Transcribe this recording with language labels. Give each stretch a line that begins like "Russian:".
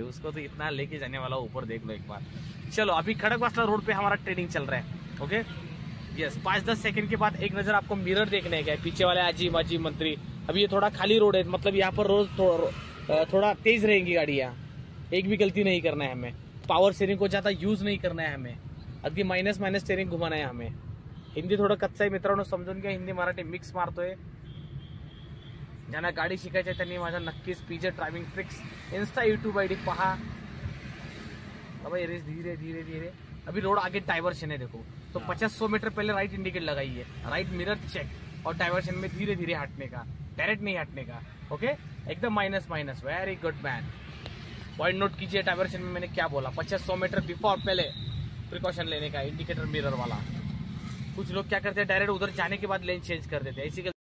Hindi: उसको तो इतना लेके जाने वाला ऊपर देख लो एक बार. चलो अभी खड़कवासला रोड पे हमारा ट्रेनिंग चल रहा है. ओके यस 5-10 सेकंड के बाद एक नजर आपको मिरर देखने का है. पीछे वाले आजी माजी मंत्री. अभी ये थोड़ा खाली रोड है, मतलब यहाँ पर रोज थोड़ा तेज रहेंगी गाड़ियाँ. एक भी गलती नहीं करना है हमें. पावर स्टीयरिंग को ज्यादा यूज नहीं करना है हमें.
Marathi: अगदी मायनस स्टीयरिंग घुमाना आहे हमें. हिंदी थोडं कच्चं आहे मित्रांनो, समजून घ्या. हिंदी मराठी मिक्स मारतोय. ज्यांना गाडी शिकायची आहे त्यांनी माझा नक्कीच PJ driving tricks Insta YouTube ID पहा.
Hindi: अब ये रेस धीरे धीरे धीरे. अभी रोड आगे डाइवर्शन है देखो, तो 50-100 मीटर पहले राइट इंडिकेट लगाइए, राइट मिरर चेक और डाइवर्शन में धीरे धीरे हटने का, डायरेक्ट नहीं हटने का. ओके एकदम minus. Very good man. Point note कीजिए डाइवर्शन में मैंने क्या बोला. 50-100 मीटर बिफोर पहले प्रिकॉशन लेने का, इंडिकेटर मिरर वाला. कुछ लोग क्या करते हैं डायरेक्ट उधर जाने के बाद लेन चेंज कर देते हैं, ऐसी